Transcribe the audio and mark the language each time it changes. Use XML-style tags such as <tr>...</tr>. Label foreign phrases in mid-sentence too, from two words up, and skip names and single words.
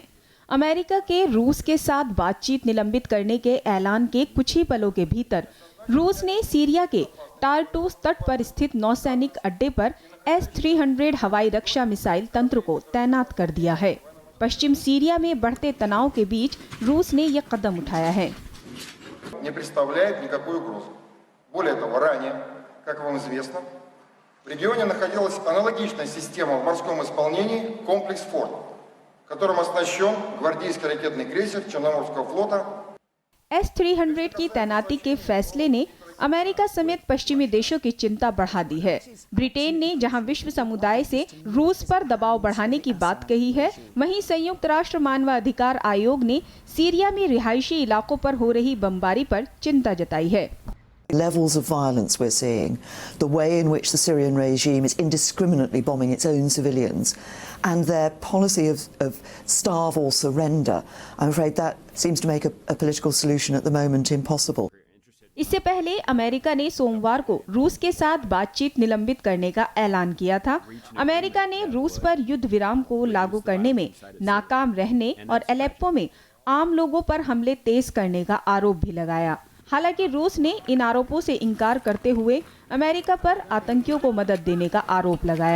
<hi>अमेरिका के रूस के साथ बातचीत निलंबित करने के ऐलान के कुछ ही पलों के भीतर रूस ने सीरिया के टारटूस तट पर स्थित नौसैनिक अड्डे पर S-300 हवाई रक्षा मिसाइल तंत्र को तैनात कर दिया है। पश्चिम सीरिया में बढ़ते तनाव के बीच रूस ने यह कदम उठाया है।</hi> <ru>Более того, ранее, как вам известно, в регионе находилась аналогичная система в морском исполнении комплекс «Форд», которым оснащен гвардейский ракетный крейсер Черноморского флота.</ru> <hi>S-300 की तैनाती के फैसले ने अमेरिका समेत पश्चिमी देशों की चिंता बढ़ा दी है। ब्रिटेन ने जहां विश्व समुदाय से रूस पर दबाव बढ़ाने की बात कही है, वहीं संयुक्त राष्ट्र मानवाधिकार आयोग ने सीरिया में रिहायशी इलाकों पर हो रही बमबारी पर चिंता जताई है।</hi> <en>Levels of violence we're seeing, the way in which the Syrian regime is indiscriminately bombing its own civilians, and their policy of starve or surrender, I'm afraid that seems to make a political solution at the moment impossible.</en> <hi>इससे पहले अमेरिका ने सोमवार को रूस के साथ बातचीत निलंबित करने का ऐलान किया था। अमेरिका ने रूस पर युद्ध विराम को लागू करने में नाकाम रहने और एलेप्पो में आम लोगों पर हमले तेज करने का आरोप भी लगाया। हालांकि रूस ने इन आरोपों से इनकार करते हुए अमेरिका पर आतंकियों को मदद देने का आरोप लगाया।</hi>